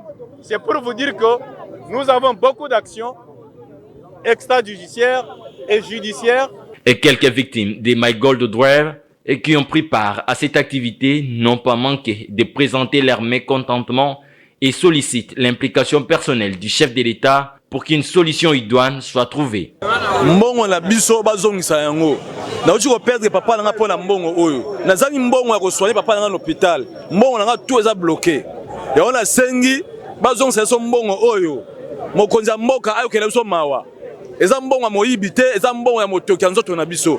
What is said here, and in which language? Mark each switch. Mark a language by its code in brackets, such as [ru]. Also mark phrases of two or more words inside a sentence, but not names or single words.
[fr] C'est pour vous dire que nous avons beaucoup d'actions extrajudiciaires et judiciaires. Et quelques victimes des My Gold Drive et qui ont pris part à cette activité n'ont pas manqué de présenter leur mécontentement et sollicitent l'implication personnelle du chef de l'État pour qu'une solution idoine soit trouvée. [ln] Mbongo na biso bazongisa yango. Na uti ko perdre papa nanga pona mbongo oyo. Nazali mbongo ya ko soigner papa nanga l'hôpital. Mbongo nanga tout eza bloqué. Ya ona sengi bazongisa so mbongo oyo. Mokonzi mboka ayo kele so mawa. Eza mbongo ya moyibi te, eza mbongo ya motoki ya nzoto na biso.